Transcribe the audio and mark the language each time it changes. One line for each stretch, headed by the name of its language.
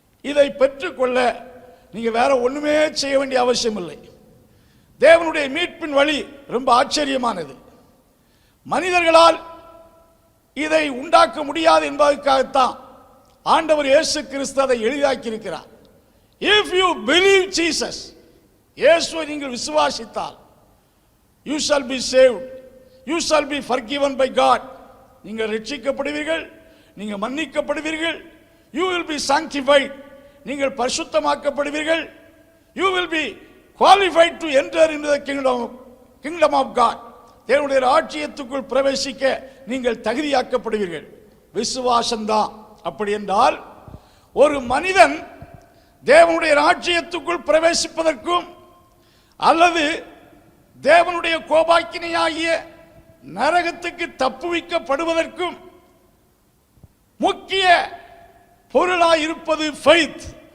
Tamil: இதை பெற்றுக்கொள்ள நீங்க வேற ஒண்ணுமே செய்ய வேண்டிய அவசியம் இல்லை. தேவனுடைய மீட்பின் வழி ரொம்ப ஆச்சரியமானது. மனிதர்களால் இதை உண்டாக்க முடியாது என்பதற்காகத்தான் ஆண்டவர் இயேசு கிறிஸ்து அதை எளிதாக்கி இருக்கிறார்.
English: If you believe Jesus,
Tamil: இயேசுவை நீங்கள் விசுவாசித்தால்,
English: you shall be saved, you shall be forgiven by God.
Tamil: நீங்கள் ரட்சிக்கப்படுவீர்கள், நீங்கள் மன்னிக்கப்படுவீர்கள்.
English: You will be sanctified,
Tamil: நீங்கள் பரிசுத்தமாக்கப்படுவீர்கள்.
English: You will be qualified to enter into the kingdom of God.
Tamil: தேவனுடைய ராஜ்யத்துக்குள் பிரவேசிக்க நீங்கள் தகுதியாக்கப்படுவீர்கள். விசுவாசம்தான். அப்படி என்றால் ஒரு மனிதன் தேவனுடைய ராஜ்யத்துக்குள் பிரவேசிப்பதற்கும் அல்லது தேவனுடைய கோபாக்கினையாகிய நரகத்துக்கு தப்புவிக்கப்படுவதற்கும் முக்கிய பொருளாய் இருப்பது ஃபெய்த்.